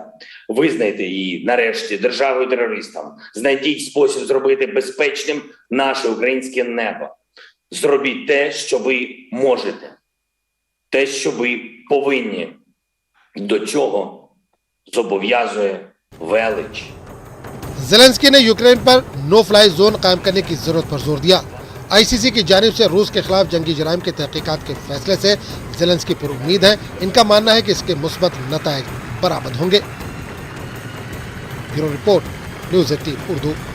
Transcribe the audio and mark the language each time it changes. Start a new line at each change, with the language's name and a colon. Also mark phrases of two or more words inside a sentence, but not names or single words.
Ukrainian: Визнайте її, нарешті, державою-терористом. Знайдіть спосіб зробити безпечним наше українське небо. Зробіть те, що ви можете. Те, що ви повинні. До чого зобов'язує велич.
Urdu: زیلنسکی نے یوکرین پر
English: no fly zone
Urdu: قائم کرنے کی ضرورت پر زور دیا. آئی سی سی کی جانب سے روس کے خلاف جنگی جرائم کے تحقیقات کے فیصلے سے زیلنسکی پر امید ہے. ان کا ماننا ہے کہ اس کے مثبت نتائج برآمد ہوں گے.
English: Bureau report, News 18 Urdu.